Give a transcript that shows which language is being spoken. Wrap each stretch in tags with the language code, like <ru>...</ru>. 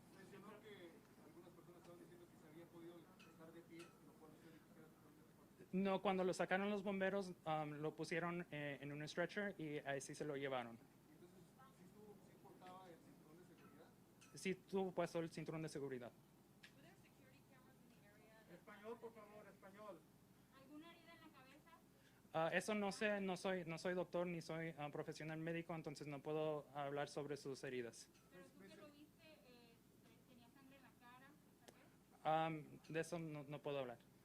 <es>Mencionó que algunas personas estaban diciendo que se había podido estar de pie, lo cual usted quisiera totalmente. No, cuando lo sacaron los bomberos, lo pusieron en un stretcher y así se lo llevaron. Entonces, ¿sí portaba el cinturón de seguridad? Sí tuvo puesto el cinturón de seguridad.</es> <en>Were there security cameras in the area?</en> <es>Español, por favor, español. ¿Alguna herida en la cabeza? Eso no sé, no soy doctor ni soy profesional médico, entonces no puedo hablar sobre sus heridas. Pero tú que lo viste, tenía sangre en la cara, tal vez. De eso no puedo hablar.</es>